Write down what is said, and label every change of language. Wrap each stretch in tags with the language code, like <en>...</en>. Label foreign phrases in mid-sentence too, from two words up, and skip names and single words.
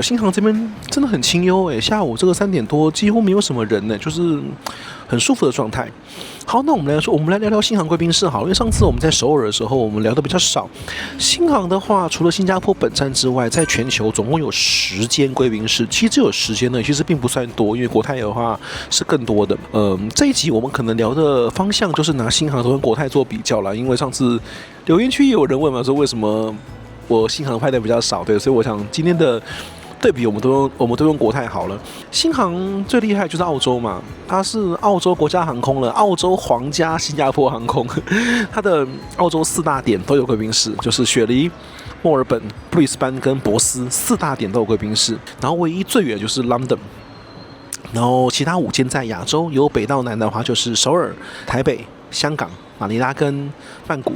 <zh>新航這邊真的很清幽下午這個3點多幾乎沒有什麼人就是很舒服的狀態。好，那我們來聊聊新航貴賓室好，因為上次我們在首爾的時候，我們聊的比較少。新航的話，除了新加坡本站之外，在全球總共有10間貴賓室，其實只有10間呢，其實並不算多，因為國泰的話是更多的。這一集我們可能聊的方向就是拿新航跟國泰做比較啦，因為上次留言區也有人問嘛，說為什麼我新航拍的比較少，對，所以我想今天的對比我们都用國泰好了。新航最厲害就是澳洲嘛，它是澳洲国家航空了，澳洲皇家新加坡航空，它的澳洲4大點都有貴賓室，就是雪梨、墨爾本、布里斯班跟博斯4大點都有貴賓室，然後唯一最遠就是 London， 然後其他5間在亞洲，由北到南的話就是首爾、台北、香港、馬尼拉跟曼谷。</zh>